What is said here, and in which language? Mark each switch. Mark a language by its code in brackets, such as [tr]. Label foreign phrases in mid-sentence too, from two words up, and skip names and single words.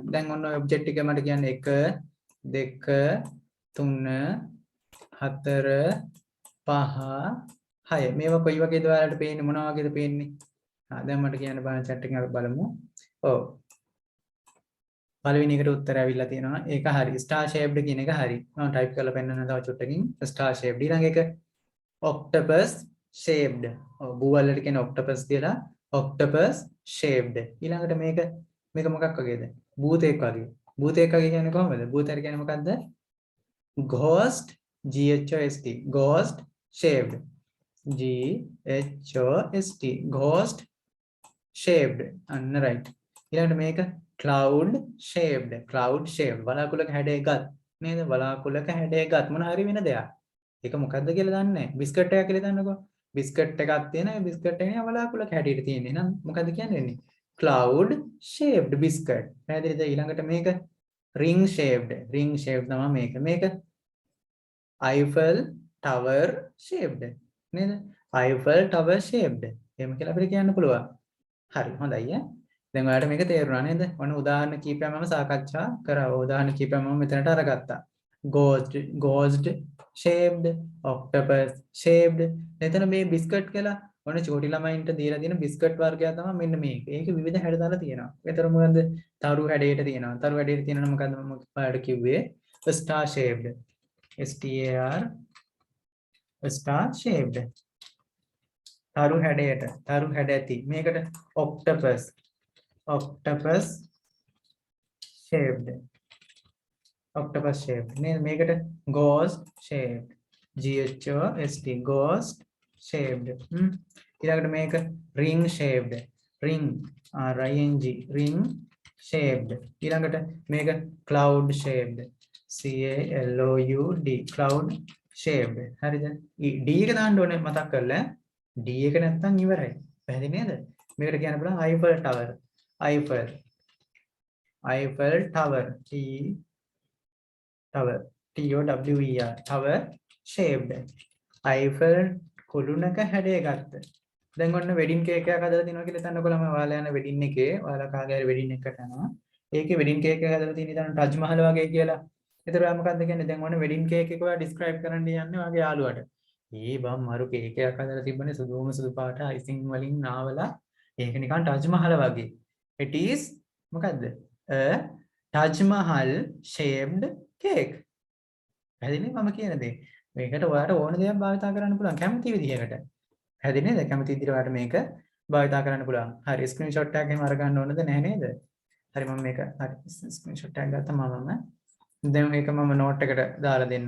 [si] දැන් ඔන්න ඔය ඔබ්ජෙක්ට් එක මට කියන්නේ 1 2 3 4 5 6 මේවා කොයි වගේද ඔයාලට පේන්නේ මොනවා වගේද පේන්නේ? දැන් මට කියන්න බලන්න chat එකෙන් අපි බලමු. ඔව්. පළවෙනි එකට උත්තරය අවිල්ලා තියෙනවා. ඒක හරි. [en] star shaped [si] කියන එක හරි. මම type කරලා පෙන්නන්න තව චුට්ටකින් [en] star shaped. ඊළඟ එක octopus shaped. [si] ඔව් බුවල්ලට කියන octopus කියලා. [en] octopus shaped. [si] ඊළඟට මේක මොකක් වගේද? භූතයෙක් වගේ. භූතයෙක් වගේ කියන්නේ කොහොමද? භූතයට කියන්නේ මොකද්ද? [en] ghost GHOST. ghost shaped. GHOST. ghost shaped. [si] අන්න right. ඊළඟට මේක [en] cloud shaped. cloud shaped. [si] වලාකුළක හැඩයගත් නේද? වලාකුළක හැඩයගත් මොන හරි වෙන දෙයක්. ඒක මොකද්ද කියලා දන්නේ නැහැ. බිස්කට් එකක් කියලා දන්නකෝ. බිස්කට් එකක් තියෙනවා. ඒ බිස්කට් එකේ වලාකුළක හැඩයට තියෙන්නේ. එහෙනම් මොකද්ද කියන්නේ? [en] cloud shaped biscuit. [si] පැහැදිලිද? ඊළඟට මේක [en] ring shaped. ring shaped [si] තමයි මේක. [en] මේක Eiffel tower shaped. නේද? Eiffel tower shaped. [si] එහෙම කියලා අපිට කියන්න පුළුවන්. හරි හොඳයි ඈ. දැන් ඔයාලට මේක තේරුණා නේද? ඔන්න උදාහරණ කීපයක් මම සාකච්ඡා කරා. උදාහරණ කීපයක් මම මෙතනට අරගත්තා. [en] ghost shaped, octopus shaped. [si] එතන මේ බිස්කට් කියලා ඔන්න චූටි ළමයින්ට දීලා තියෙන බිස්කට් වර්ගයක් තමයි මෙන්න මේක. ඒකේ විවිධ හැඩ දාලා තියෙනවා. ඒතර මොකද්ද? තරු හැඩයට තියෙනවා. තරු හැඩයට තියෙනවා මොකද්ද මම ඔයාලට කිව්වේ? [en] star shaped. star shaped. [si] තරු හැඩයට. තරු හැඩ ඇති. [en] මේකට octopus shaped. octopus shaped. මේකට ghost shaped. ghost ghost shaped. [si] ඊළඟට මේක [en] ring shaped. ring ring ring shaped. [si] ඊළඟට මේක [en] cloud shaped. cloud cloud shaped. [si] හරිද? D එක දාන්න ඕනේ මතක් කරලා. D එක නැත්තම් ඉවරයි. පැහැදිලි නේද? මේකට කියන්න පුළුවන් Eiffel Tower. Eiffel Tower. [en] Tower. TOWER. Tower shaped. [si] Eiffel කුළුණක හැඩය ගත්ත. දැන් ඔන්න වෙඩින් කේක් එකක් හදලා තිනවා කියලා හිතන්නකො ළමයි. ඔයාලා යන වෙඩින් එකේ ඔයාලා කාගේ හරි වෙඩින් එකකට යනවා. ඒකේ වෙඩින් කේක් එක හදලා තියෙන ඉතින් ටජ් මහල් වගේ කියලා. ඒතර ඔයා මොකද්ද කියන්නේ? දැන් ඔන්න වෙඩින් කේක් එක ඔයා ඩිස්ක්‍රයිබ් කරන්න යන්නේ ඔයාගේ යාළුවාට. බම් මරු කේක් එකක් හදලා තිබ්බනේ සුදු පාට අයිසිං වලින් නාවලා. ඒක නිකන් ටජ් මහල් වගේ. [en] It is මොකද්ද? A Taj Mahal shaped cake. [si] හැදිනේ මම කියන දේ. මේකට ඔයාලට ඕන දේක් භාවිතා කරන්න පුළුවන් කැමති විදිහකට. හැදිනේ නේද? කැමති විදිහට ඔයාලට මේක භාවිතා කරන්න පුළුවන්. හරි ස්ක්‍රීන්ෂොට් එකක් එහෙම අරගන්න ඕනද නැහැ නේද? හරි මම මේක හරි ස්ක්‍රීන්ෂොට් එකක් ගත්තා මමම. දැන් මේක මම නෝට් එකට දාලා දෙන්නම්.